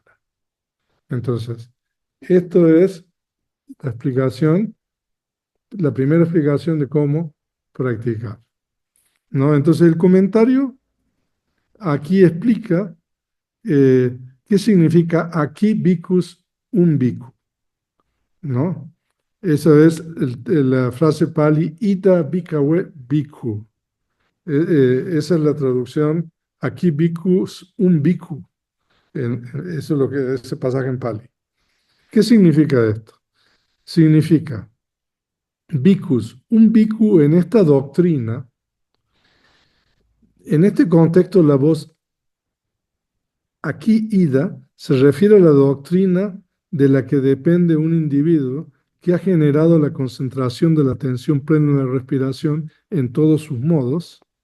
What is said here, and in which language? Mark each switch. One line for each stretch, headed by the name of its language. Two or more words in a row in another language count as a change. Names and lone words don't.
Spanish: Entonces, esto es la explicación, la primera explicación de cómo practicar, ¿no? Entonces, el comentario aquí explica qué significa aquí bhikkhus un bhikkhu, ¿no? Esa es la frase pali,
Pali: ita bhikkhave bhikkhu.
Spanish: Esa es la traducción, aquí bhikkhus un bhikkhu. Eso es lo que ese pasaje en pali. ¿Qué significa esto? Significa bhikkhus, un bhikkhu en esta doctrina, en este contexto la voz aquí ida se refiere a la doctrina de la que depende un individuo que ha generado la concentración de la atención plena en la respiración en todos sus modos.